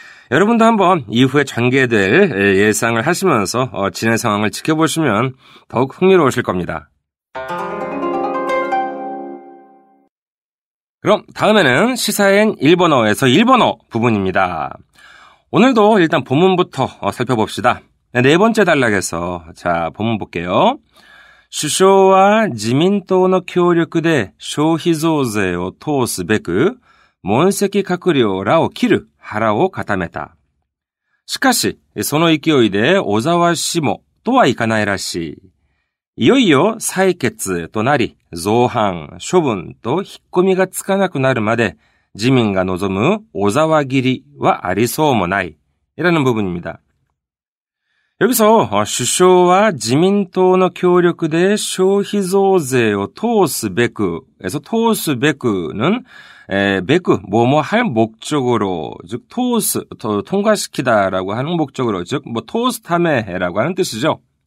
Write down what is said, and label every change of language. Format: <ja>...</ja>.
<ko>여러분도 한번 이후에 전개될 예상을 하시면서 진행 상황을 지켜보시면 더욱 흥미로우실 겁니다. 그럼 다음에는 시사엔 일본어에서 일본어 부분입니다. 오늘도 일단 본문부터 살펴봅시다. 네 번째 단락에서 본문 볼게요.</ko> <ja>首相は自民党の協力で消費増税を通すべく、問責閣僚らを切る腹を固めた。しかし、その勢いで小沢氏もとはいかないらしい。いよいよ採決となり、造反、処分と引っ込みがつかなくなるまで、自民が望む小沢切りはありそうもない。</ja> <ko>이라는 부분입니다. 여기서</ko> <ja>首相は自民党の協力で消費増税を通すべく</ja> <ko>에서通すべく는 베크 뭐뭐 할 목적으로 즉 토스 통과시키다라고 하는 목적으로 즉 토스타메라고 하는 뜻이죠.</ko>